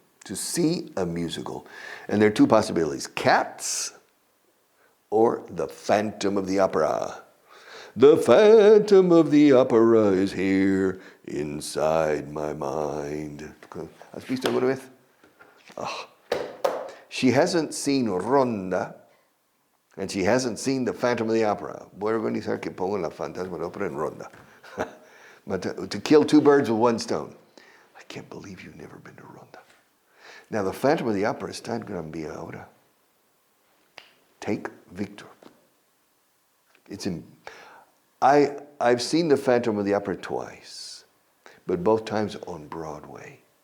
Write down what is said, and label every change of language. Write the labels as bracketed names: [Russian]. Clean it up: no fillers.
[English] To see a musical. And there are two possibilities, Cats or the Phantom of the Opera. The Phantom of the Opera is here inside my mind. [Spanish] ¿Has visto alguna vez? [English] Oh. She hasn't seen Ronda, and she hasn't seen the Phantom of the Opera. [Spanish] Voy a organizar que pongan la Fantasma de la Ópera en Ronda. [English] But to kill two birds with one stone. I can't believe you've never been to Ronda. Now, the Phantom of the Opera [Spanish] está en Gran Vía ahora. [English] Take Victor. I've seen the Phantom of the Opera twice, but both times on Broadway.